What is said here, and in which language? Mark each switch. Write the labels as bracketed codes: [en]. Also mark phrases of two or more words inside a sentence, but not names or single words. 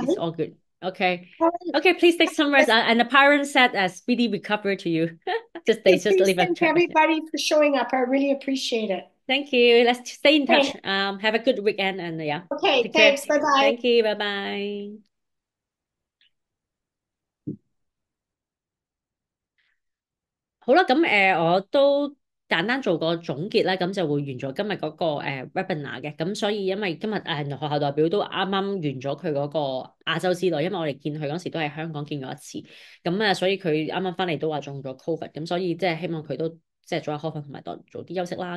[en] it's all good. Okay, All right. okay. Please take some rest. And the parents said speedy recovery to you. Just Please leave a thank chat. everybody for showing up. I really appreciate it. Thank you. Let's stay in touch. Okay. Have a good weekend and yeah, Okay. take care. Thanks. Bye bye. Thank you. Bye bye. [yue] 好啦，咁我都簡單做個總結啦，咁就會完咗今日嗰個webinar 嘅。咁所以因為今日學校代表都啱啱完咗佢嗰個亞洲之旅，因為我哋見佢嗰時都喺香港見過一次，咁所以佢啱啱翻嚟都話中咗 Covid，咁所以即係希望佢都即係早日康復同埋早啲休息啦。